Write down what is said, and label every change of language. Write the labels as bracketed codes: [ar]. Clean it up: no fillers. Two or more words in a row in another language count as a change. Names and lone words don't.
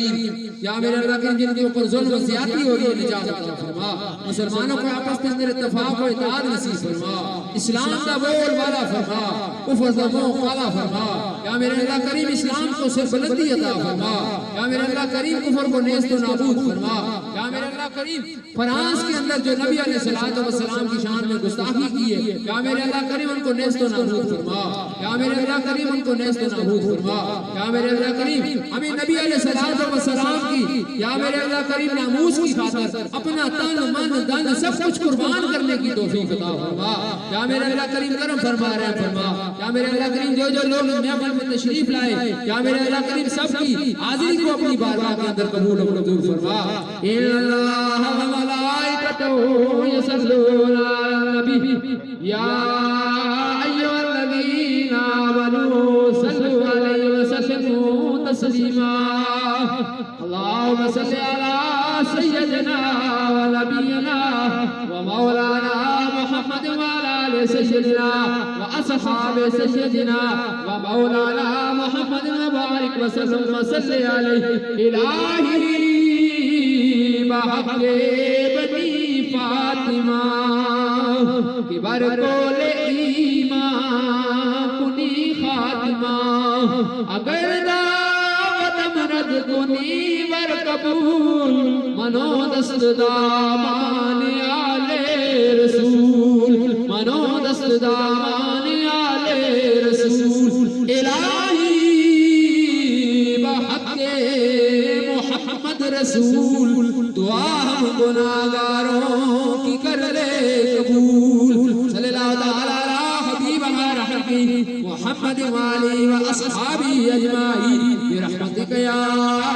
[ur] کریم جن کے اوپر ظلم و زیادتی ہو رہی ہے نجات عطا فرما مسلمانوں کو آپس میں اندر اتفاق و اتحاد نصیب فرما اسلام کا بول والا فرما کفر کا منہ کالا فرما یا میرے اللہ کریم اسلام کو سر بلندی عطا فرما یا میرے اللہ کریم کفر کو نیست و نابود فرما یا میرے اللہ کریم فرانس کے اندر جو نبی علیہ السلام کی شان میں گستاخی کی ہے یا میرے اللہ کریم ان کو نیست و نابود فرما یا میرے اللہ کریم ان کو نیست و نابود فرما یا میرے اللہ کریم ہمیں نبی علیہ السلام کی یا میرے اللہ کریم ناموس کی خاطر اپنا تن من دن سب کچھ قربان کرنے کی توفیق عطا فرما یا میرے اللہ کریم کرم فرما رہے فرما یا میرے اللہ کریم جو لوگ محفل میں تشریف لائے یا میرے اللہ کریم سب کی حاضری کو اپنی بارگاہ کے اندر قبول و منظور فرما [ar] ان اللہ و ملائکتہ یصلون علی النبی یا ایھا الذین آمنوا صلوا علیہ وسلموا تسلیما اللهم صل على سيدنا ونبينا ومولانا محمد وعلى آل سيدنا وأصحاب سيدنا ومولانا محمد وبارك وسلم وصل عليه إلهي بحق بني فاطمة ببرکول [fa] ایمان کنی خاتمہ اگر دعوت مرد کنی ور قبول منو دست دامان آل رسول منو دست دامان آل رسول الہی [ur] بحق محمد رسول دعا ہم گناہگاروں کی کر لے قبول [ar] صلی اللہ تعالی علی حبیب رحمتی محمد والی و اصحابی اجمعین برحمتک یا